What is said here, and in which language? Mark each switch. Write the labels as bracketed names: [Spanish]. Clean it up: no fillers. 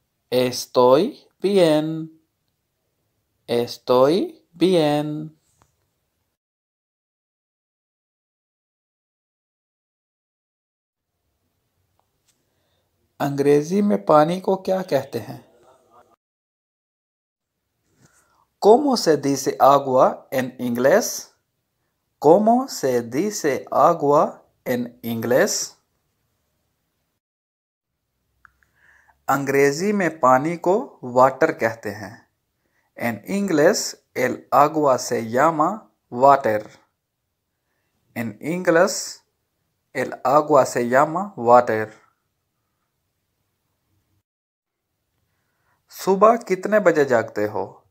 [Spanish] Estoy bien. Estoy bien. [Hindi] अंग्रेजी में पानी को क्या कहते हैं? [Spanish] ¿Cómo se dice agua en inglés? ¿Cómo se dice agua en inglés? [Hindi] अंग्रेजी में पानी को वाटर कहते हैं। [Spanish] En inglés, el agua se llama water. En inglés, el agua se llama water. [Hindi] सुबह कितने बजे जागते हो?